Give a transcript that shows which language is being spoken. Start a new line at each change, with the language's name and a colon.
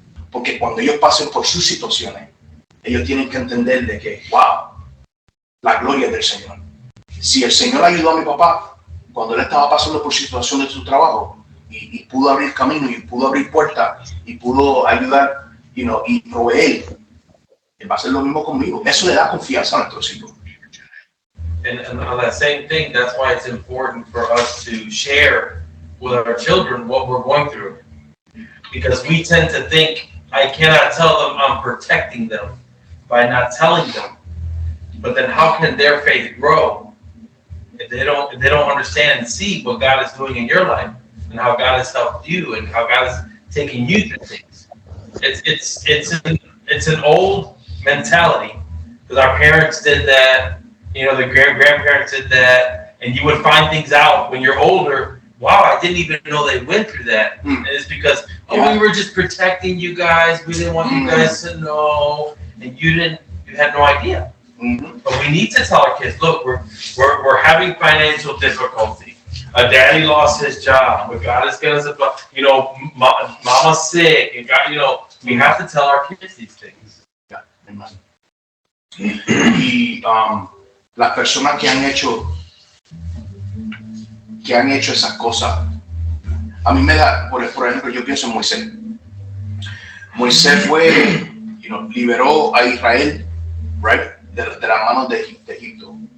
Spanish: Porque cuando ellos pasen por sus situaciones, ellos tienen que entender de que, wow, la gloria es del Señor. Si el Señor ayudó a mi papá cuando él estaba pasando por situación de su trabajo y pudo abrir camino y pudo abrir puertas y pudo ayudar y proveer, él va a hacer lo mismo conmigo. Eso le da confianza a nuestros hijos.
English: And on that same thing, that's why it's important for us to share with our children what we're going through. Because we tend to think, I cannot tell them I'm protecting them by not telling them. But then how can their faith grow if they don't understand and see what God is doing in your life and how God has helped you and how God is taking you through things? It's an old mentality because our parents did that, the grandparents did that, and you would find things out when you're older. Wow, I didn't even know they went through that. And it's because we were just protecting you guys. We didn't want you guys to know, and you had no idea. But we need to tell our kids, look, we're having financial difficulty. Daddy lost his job, but God is going to, mama's sick, and God, we have to tell our kids these things. Yeah, amen.
Spanish: Y las personas que han hecho esas cosas, a mí me da, por ejemplo, yo pienso en Moisés. Moisés liberó a Israel, right, de las manos de Egipto.